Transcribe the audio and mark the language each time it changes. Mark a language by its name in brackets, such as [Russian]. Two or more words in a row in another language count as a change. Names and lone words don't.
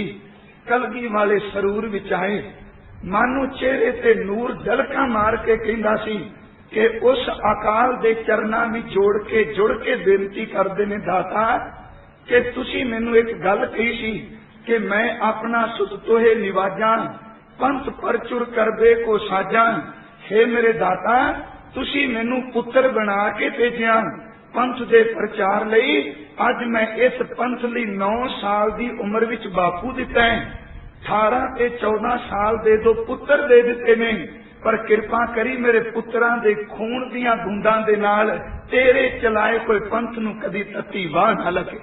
[Punjabi] ਕਲਗੀ ਵਾਲੇ ਸਰੂਰ ਵਿਚ ਆਏ, ਮਾਨੋ ਚਿਹਰੇ ਤੇ ਨੂਰ ਝਲਕਾ ਮਾਰ ਕੇ ਕਹਿੰਦਾ ਸੀ ਕਿ ਉਸ ਅਕਾਲ ਦੇ ਚਰਨਾ ਮੇਂ ਜੁੜ ਕੇ ਬੇਨਤੀ ਕਰਦੇ ਨੇ ਦਾਤਾ ਕਿ ਤੁਸੀ ਮੈਨੂ ਏਕ ਗਲ ਕਹੀ ਸੀ ਕਿ [Braj] मैं अपना सुत तोहे निवाजा, पंथ परचुर करबे को साजा। [Punjabi] ਹੇ ਮੇਰੇ ਦਾਤਾ ਤੁਸੀ ਮੈਨੂ ਪੁੱਤਰ ਬਣਾ ਕੇ ਭੇਜਿਆ ਪੰਥ ਦੇ ਪ੍ਰਚਾਰ ਲਈ। ਅੱਜ ਮੈਂ ਇਸ ਪੰਥ ਲਈ 9 ਸਾਲ ਦੀ ਉਮਰ ਵਿਚ ਬਾਪੂ ਦਿੱਤਾ ਹੈ, 18 ਤੇ 14 ਸਾਲ ਦੇ ਦੋ ਪੁੱਤਰ ਦੇ ਦਿੱਤੇ ਨੇ, ਪਰ ਕਿਰਪਾ ਕਰੀ ਮੇਰੇ ਪੁੱਤਰਾਂ ਦੇ ਖ਼ੂਨ ਦੀਆਂ ਬੂੰਦਾਂ ਦੇ ਨਾਲ ਤੇਰੇ ਚਲਾਏ ਕੋਈ ਪੰਥ ਨੂੰ ਕਦੀ ਤੱਤੀ ਵਾਹ ਨਾ ਲੱਗੇ।